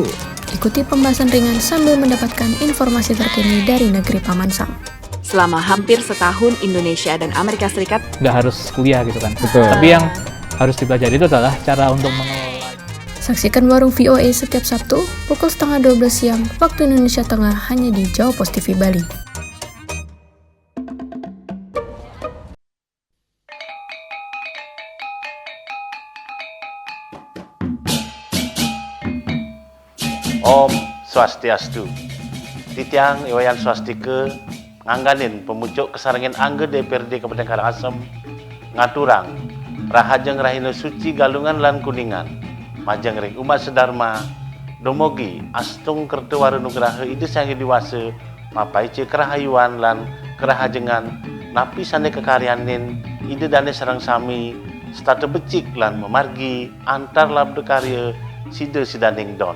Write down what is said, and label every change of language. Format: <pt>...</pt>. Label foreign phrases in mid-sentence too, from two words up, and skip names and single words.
<id>Ikuti pembahasan ringan sambil mendapatkan informasi terkini dari negeri Paman Sam. Selama hampir setahun Indonesia dan Amerika Serikat nggak harus kuliah gitu kan. Betul. Tapi yang harus dipelajari itu adalah cara untuk mengelola. Saksikan Warung VOA setiap Sabtu pukul 11:30 siang waktu Indonesia Tengah hanya di Jawa Pos TV Bali.</id> <ban>Om Swastiastu. Titiang Iwayan Swastika ngangganin pemucuk kesarangin angge DPRD Kabupaten Karangasem ngaturang rahajeng rahina suci galungan lan kuningan majeng ring umat sedharma domogi astung kertewara nugraha ide sange diwase mapaice kerahayuan lan kerahajengan napi sane kekaryanin ide dane sareng sami starte becik lan memargi antar labde karya side sidaning don.</ban>